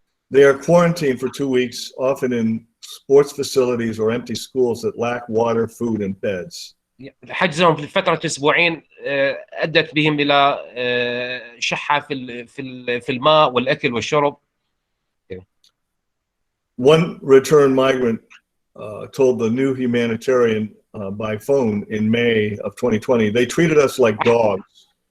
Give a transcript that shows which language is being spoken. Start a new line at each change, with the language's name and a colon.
English: They are quarantined for 2 weeks, often in sports facilities or empty schools that lack water, food, and beds.
Arabic: حجزهم في فترة أسبوعين أدت بهم إلى شحة في الماء والأكل والشرب.
English: One return migrant told the New Humanitarian by phone in May of 2020, they treated us like dogs.